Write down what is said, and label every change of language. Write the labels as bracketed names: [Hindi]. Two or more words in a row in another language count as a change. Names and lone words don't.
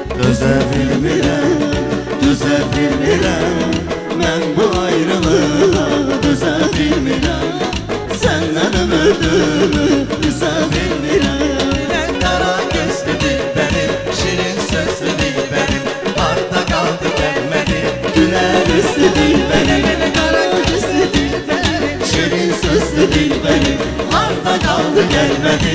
[Azerbaijani] Düze bilmirəm mən bu ayrılığa düze bilmirəm. Səndən ümidimi düze bilmirəm. [Turkish] Gülen kara gözlüdür benim, şirin sözlüdür benim, harda kaldı gelmedi. Güler üstüdür benim, kara gözlüdür benim, şirin sözlüdür benim, harda kaldı gelmedi.